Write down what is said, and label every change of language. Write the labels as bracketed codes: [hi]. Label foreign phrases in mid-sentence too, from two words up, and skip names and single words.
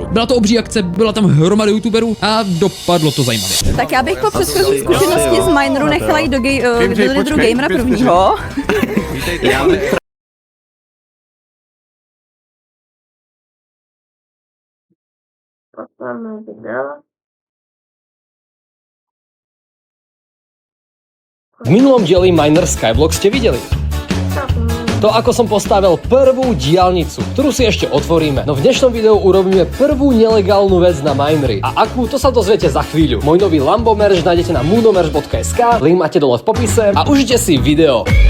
[cs] Byla to obří akce, byla tam hromada youtuberů a dopadlo to zajímavě. Tak já bych po předchozí zkušenosti z mineru nechala jít do Netheru Gamera prvního. [sk] Posledné video. V minulom dieli Miner Skyblock ste videli. To, ako som postavil prvú diaľnicu, ktorú si ešte otvoríme. No v dnešnom videu urobíme prvú nelegálnu vec na Minery. A akú, to sa dozviete za chvíľu. Môj nový Lambo merch nájdete na moonomerch.sk, link máte dole v popise a užite si video.